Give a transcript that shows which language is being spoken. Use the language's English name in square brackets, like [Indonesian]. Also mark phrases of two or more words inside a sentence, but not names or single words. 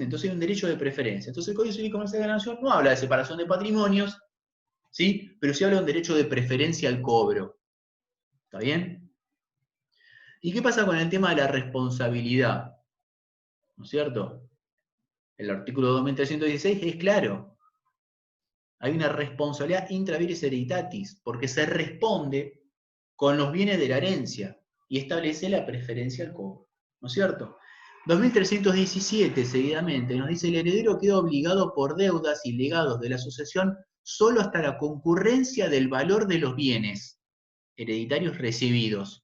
[Spanish] Entonces hay un derecho de preferencia. Entonces el Código Civil y Comercial de la Nación no habla de separación de patrimonios, ¿sí? Pero sí habla de un derecho de preferencia al cobro. ¿Está bien? ¿Y qué pasa con el tema de la responsabilidad? ¿No es cierto? El artículo 2316 es claro. Hay una responsabilidad [Latin] intra vires hereditatis, [Spanish] porque se responde con los bienes de la herencia y establece la preferencia al cobro. ¿No es cierto? 2317, seguidamente, nos dice: el heredero queda obligado por deudas y legados de la sucesión solo hasta la concurrencia del valor de los bienes hereditarios recibidos.